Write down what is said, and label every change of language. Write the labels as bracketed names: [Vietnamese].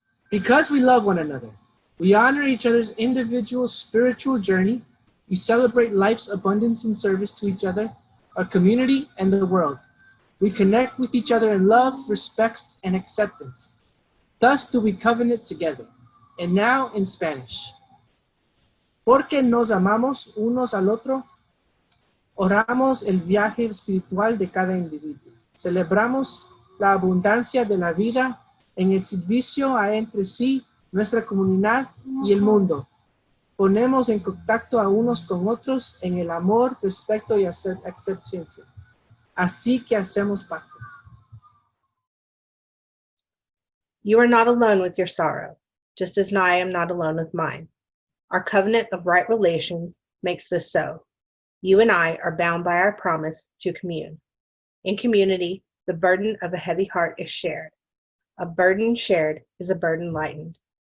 [English] Because we love one another, we honor each other's individual spiritual journey, we celebrate life's abundance and service to each other, our community, and the world. We connect with each other in love, respect, and acceptance. Thus do we covenant together. And now in Spanish. [Spanish] Porque nos amamos unos al otro, oramos el viaje espiritual de cada individuo. Celebramos la abundancia de la vida en el servicio a entre sí, nuestra comunidad y el mundo. Ponemos en contacto a unos con otros en el amor, respeto y aceptación. Así que hacemos pacto. [English] You are not alone with your sorrow, just as I am not alone with mine. Our covenant of right relations makes this so. You and I are bound by our promise to commune. In community, the burden of a heavy heart is shared. A burden shared is a burden lightened.